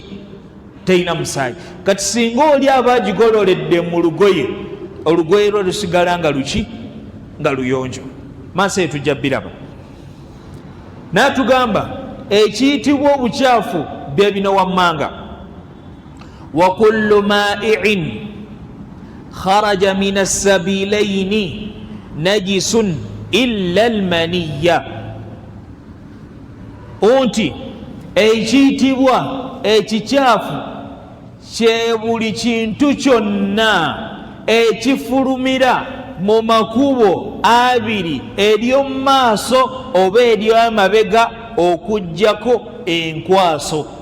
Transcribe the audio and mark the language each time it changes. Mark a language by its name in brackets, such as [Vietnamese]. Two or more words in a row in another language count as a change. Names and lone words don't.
[Ganda] Terina musaayi. Kati singa oli aba agigololedde mu lugoye, olugoye lwo lusigala nga luki? Nga luyonjo. Maaso eyo tujja biraba. N'atugamba ekiyitibwa obukyafu bye bino wammanga: [Arabic] وكل مائع خرج من السبيلين نجس إلا المني. [Ganda] Unti ekiyitibwa ekikyafu kye buli kintu kyonna ekifulumira mu makubo abiri, ery'omu maaso oba ery'amabega okuggyako enkwaso.